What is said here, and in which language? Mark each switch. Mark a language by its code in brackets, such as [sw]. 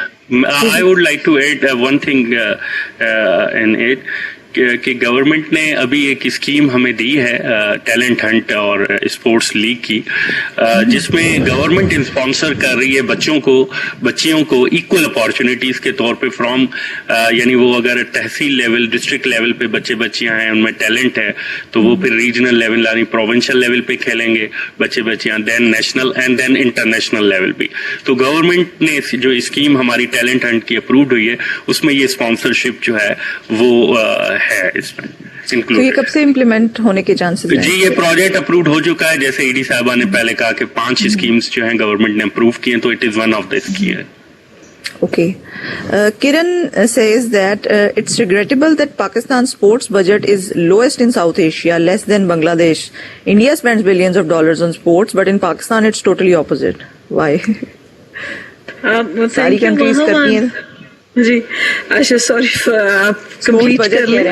[en] I would like to add one thing in it. [ur] کہ government نے ابھی ایک اسکیم ہمیں دی ہے ٹیلنٹ ہنٹ اور اسپورٹس لیگ کی, جس میں گورنمنٹ اسپانسر کر رہی ہے بچیوں کو ایکول اپارچونیٹیز کے طور پہ فرام, یعنی وہ اگر تحصیل لیول ڈسٹرکٹ لیول پہ بچیاں ہیں ان میں ٹیلنٹ ہے تو وہ پھر ریجنل لیول یعنی پروونشل لیول پہ کھیلیں گے بچیاں, [en] then national and then international level [ur] بھی. تو گورنمنٹ نے جو اسکیم ہماری ٹیلنٹ ہنٹ کی اپروڈ ہوئی ہے اس میں یہ اسپانسرشپ جو ہے وہ ہے اس میں انکلوڈ. یہ کب سے امپلیمنٹ ہونے کے چانسز ہیں؟ جی یہ پروجیکٹ اپروڈ ہو چکا ہے, جیسے ای ڈی صاحبہ نے پہلے کہا کہ 5 اسکیمز جو ہیں گورنمنٹ نے اپروو کی ہیں, تو [en] It is one of the scheme. Okay. Kiran says that it's regrettable that Pakistan's sports budget is lowest in South Asia, less than Bangladesh. India spends billions of dollars on sports, but in Pakistan it's totally opposite. Why? [ur] ساری countries کرتی ہیں. جی اچھا sorry آپ complete کر لیں